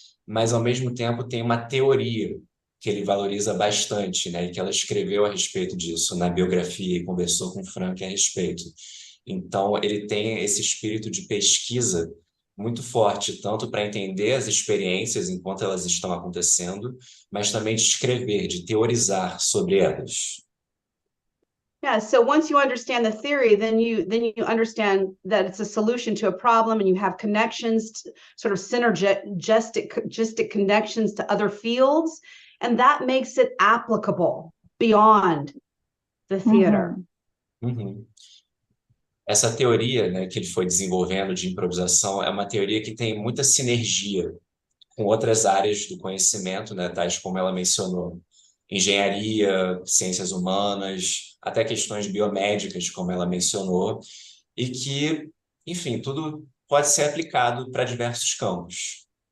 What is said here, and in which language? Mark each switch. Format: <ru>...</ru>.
<pt>Mas, ao mesmo tempo, tem uma teoria que ele valoriza bastante, né? E que ela escreveu a respeito disso na biografia e conversou com o Frank a respeito. Então, ele tem esse espírito de pesquisa muito forte, tanto para entender as experiências enquanto elas estão acontecendo, mas também de escrever, de teorizar sobre elas.</pt> <en>Yeah, so once you understand the theory, then you understand that it's a solution to a problem, and you have connections, sort of synergistic connections to other fields, and that makes it applicable beyond the theater.</en> <pt>Essa teoria, né, que ele foi desenvolvendo de improvisação é uma teoria que tem muita sinergia com outras áreas do conhecimento, né, tais como ela mencionou, engenharia, ciências humanas, até questões biomédicas, como ela mencionou, e que, enfim, tudo pode ser aplicado para diversos campos.</pt>